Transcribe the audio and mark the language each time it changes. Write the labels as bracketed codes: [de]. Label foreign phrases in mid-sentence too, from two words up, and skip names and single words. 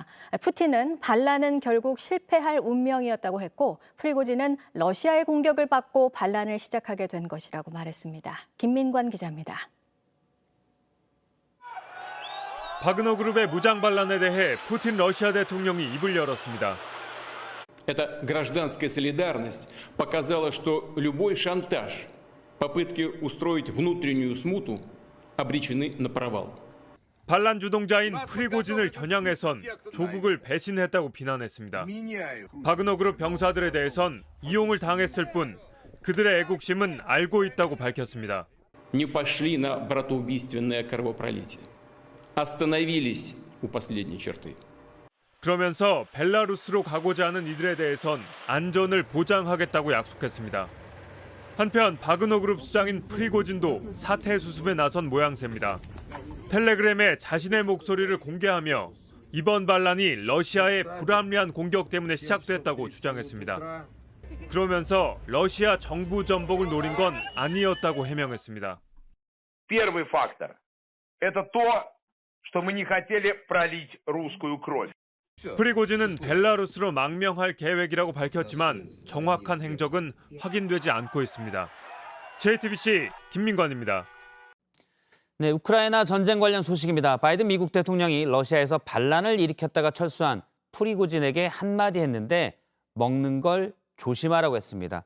[ko] 푸틴은 반란은 결국 실패할 운명이었다고 했고 프리고진은 러시아의 공격을 받고 반란을 시작하게 된 것이라고 말했습니다. 김민관 기자입니다. 바그너 그룹의 무장 반란에 대해 푸틴 러시아 대통령이 입을 열었습니다. [ru] Эта гражданская солидарность показала, что любой шантаж, попытки устроить внутреннюю смуту обречены на провал. [ko] 반란 주동자인 프리고진을 겨냥해선 조국을 배신했다고 비난했습니다. 바그너 그룹 병사들에 대해선 이용을 당했을 뿐 그들의 애국심은 알고 있다고 밝혔습니다. [ru] Не пошли на братоубийственное кровопролитие. Остановились у последней черты. [ko] 그러면서 벨라루스로 가고자 하는 이들에 대해선 안전을 보장하겠다고 약속했습니다. 한편 바그너 그룹 수장인 프리고진도 사퇴 수습에 나선 모양새입니다. 텔레그램에 자신의 목소리를 공개하며 이번 반란이 러시아의 불합리한 공격 때문에 시작됐다고 주장했습니다. 그러면서 러시아 정부 전복을 노린 건 아니었다고 해명했습니다. [ru] Первый фактор – это то, что мы не хотели пролить русскую кровь. [ko] 프리고진은 벨라루스로 망명할 계획이라고 밝혔지만 정확한 행적은 확인되지 않고 있습니다. JTBC 김민관입니다. 네, 우크라이나 전쟁 관련 소식입니다. 바이든 미국 대통령이 러시아에서 반란을 일으켰다가 철수한 프리고진에게 한마디 했는데 먹는 걸 조심하라고 했습니다.